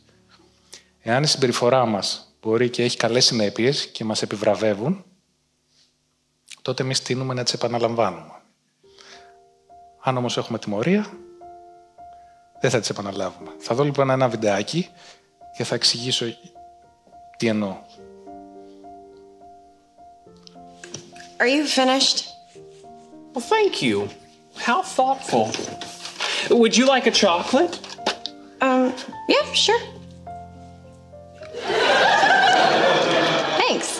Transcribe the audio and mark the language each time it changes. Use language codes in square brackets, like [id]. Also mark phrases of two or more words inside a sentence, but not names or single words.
[el] Εάν η συμπεριφορά μας μπορεί και έχει καλές συνέπειες και μας επιβραβεύουν, τότε εμείς τείνουμε να τις επαναλαμβάνουμε. Αν όμως έχουμε τιμωρία, δεν θα τις επαναλάβουμε. Θα δω λοιπόν ένα βιντεάκι και θα εξηγήσω τι εννοώ. [en] Are you finished? Well, thank you. How thoughtful. Would you like a chocolate? Yeah, sure. Thanks.